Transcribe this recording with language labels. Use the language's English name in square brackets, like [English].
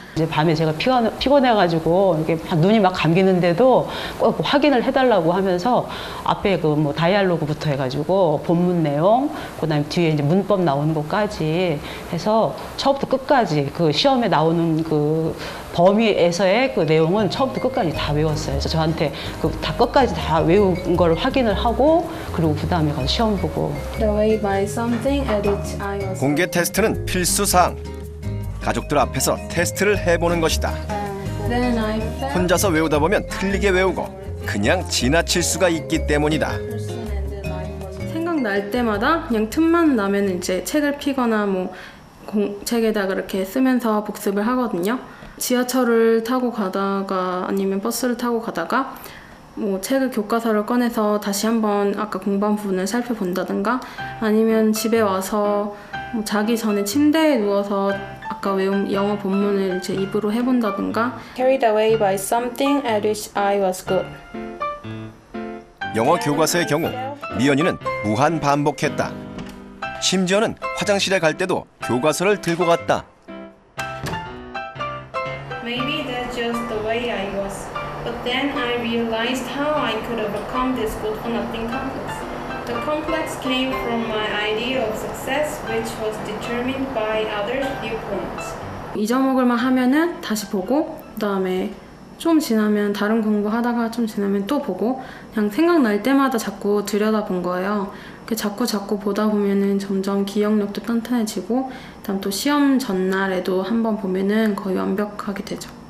[Korean] 이제 밤에 제가 피곤해가지고 이렇게 눈이 막 감기는데도 꼭 확인을 해달라고 하면서 앞에 그 뭐 다이알로그부터 해가지고 본문 내용, 그다음에 뒤에 이제 문법 나오는 것까지 해서 처음부터 끝까지 그 시험에 나오는 그 범위에서의 그 내용은 처음부터 끝까지 다 외웠어요. 그래서 저한테 그 다 끝까지 다 외운 걸 확인을 하고 그리고 그 다음에 가서 시험 보고. [English] The way by something at which I was. [Korean] 공개 테스트는 필수 사항. 가족들 앞에서 테스트를 해보는 것이다. [English] Then I felt [Korean] 혼자서 외우다 보면 틀리게 외우고 그냥 지나칠 수가 있기 때문이다. 생각날 때마다 그냥 틈만 나면 이제 책을 피거나 뭐 책에다 그렇게 쓰면서 복습을 하거든요. 지하철을 타고 가다가 아니면 버스를 타고 가다가 뭐 책을 교과서를 꺼내서 다시 한번 아까 공부한 부분을 살펴본다든가 아니면 집에 와서 뭐 자기 전에 침대에 누워서 아까 외운 영어 본문을 이제 입으로 해본다든가. [English] Carried away by something at which I was good. [Korean] 영어 교과서의 경우 미연이는 무한 반복했다. 심지어는 화장실에 갈 때도 교과서를 들고 갔다. [English] Maybe that's just the way I was. But then I realized how I could overcome this good for nothing complex. The complex came from my idea of success, which was determined by others' viewpoints. [Korean] 잊어먹을만 하면은 다시 보고, 그다음에 좀 지나면 다른 공부하다가 좀 지나면 또 보고 그냥 생각날 때마다 자꾸 들여다본 거예요. 자꾸 보다 보면은 점점 기억력도 탄탄해지고 그다음 또 시험 전날에도 한번 보면은 거의 완벽하게 되죠.